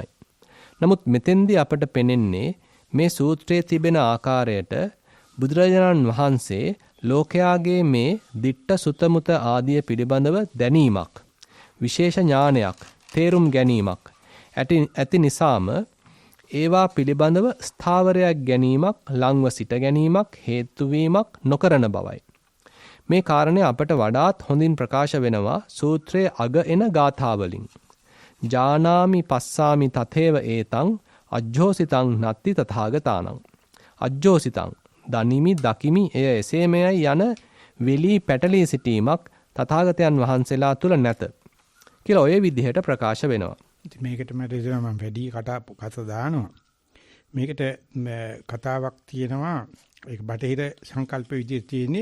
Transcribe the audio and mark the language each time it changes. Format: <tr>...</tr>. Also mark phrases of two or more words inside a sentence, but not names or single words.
<si>නමුත් මෙතෙන්දී අපට පෙනෙන්නේ මේ සූත්‍රයේ තිබෙන ආකාරයට බුදුරජාණන් වහන්සේ ලෝකයාගේ මේ දිට්ඨ සුතමුත ආදිය පිළිබඳව දැනීමක්, විශේෂ ඥානයක්, තේරුම් ගැනීමක් ඇති නිසාම ඒවා පිළිබඳව ස්ථාවරයක් ගැනීමක්, ලංව සිට ගැනීමක්, හේතු වීමක් නොකරන බවයි. මේ කාරණය අපට වඩාත් හොඳින් ප්‍රකාශ වෙනවා සූත්‍රයේ අග එන ගාථාවලින්.</si> <pi>ජානාමි පස්සාමි තතේව ඒතං අජ්ජෝසිතං නත්ති තථාගතානං.</pi> <si>අජ්ජෝසිතං දනිමි, දකිමි, එය එසේමයයි යන වෙලී පැටලී සිටීමක් තථාගතයන් වහන්සේලා තුල නැත කියලා ඔය විදිහට ප්‍රකාශ වෙනවා. ඉතින් මේකට මම වැඩි කතා දානවා. මේකට කතාවක් තියෙනවා. ඒක බටහිර සංකල්ප විදිහට තියෙන්නේ.</si>